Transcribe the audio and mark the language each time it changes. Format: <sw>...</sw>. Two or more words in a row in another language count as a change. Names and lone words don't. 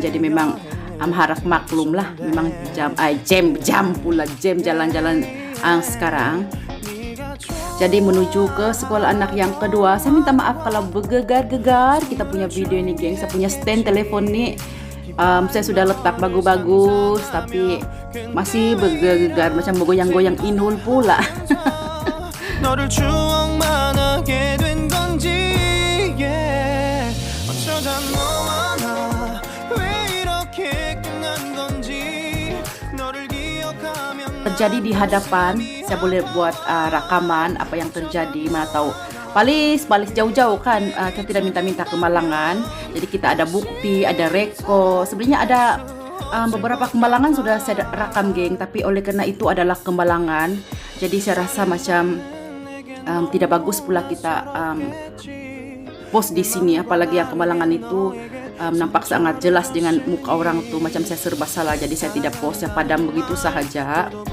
<ms>Jadi memang harap maklum lah. Memang jam jalan-jalan sekarang. Jadi menuju ke sekolah anak yang kedua. Saya minta maaf kalau bergegar-gegar kita punya video ini, geng. Saya punya stand telefon ni saya sudah letak bagus-bagus, tapi masih bergegar macam bergoyang-goyang inul pula.</ms> <ko>너를 추억만 하게 된 건지, yeah. 어쩌다 너와 나 왜 이렇게</ko> <ms>terjadi di hadapan, saya boleh buat rakaman apa yang terjadi, mana tahu palis jauh-jauh kan, kita tidak minta-minta kemalangan. Jadi kita ada bukti, ada reko. Sebenarnya ada beberapa kemalangan sudah saya rakam geng, tapi oleh karena itu adalah kemalangan, jadi saya rasa macam tidak bagus pula kita post di sini, apalagi yang kemalangan itu nampak sangat jelas dengan muka orang tuh, macam saya serba salah, jadi saya tidak post, saya padam begitu sahaja.</ms>